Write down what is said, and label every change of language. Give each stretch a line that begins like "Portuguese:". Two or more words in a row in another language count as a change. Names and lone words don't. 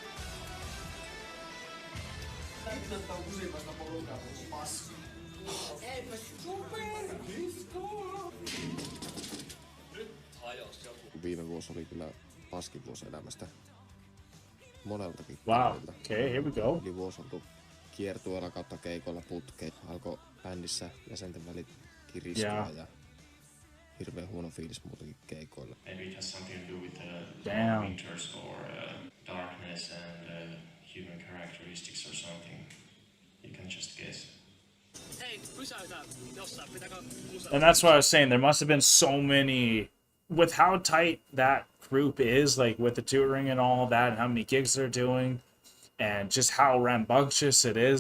Finnish: Viime vuosi oli kyllä paskin vuosi elämästä moneltakin.
English: Wow, okay, here we go.
Finnish: Eli vuosi oltu kiertueella kautta keikoilla putkeen. alkoi bändissä jäsenten välit kiristyä
English: Yeah.
Finnish: ja hirveän huono fiilis muutenkin keikoilla.
English: Maybe it has something to do with the Damn. winters or darkness and human characteristics or something. You can just guess. And that's what I was saying. There must have been so many, with how tight that group is, like with the touring and all that, and how many gigs they're doing, and just how rambunctious it is.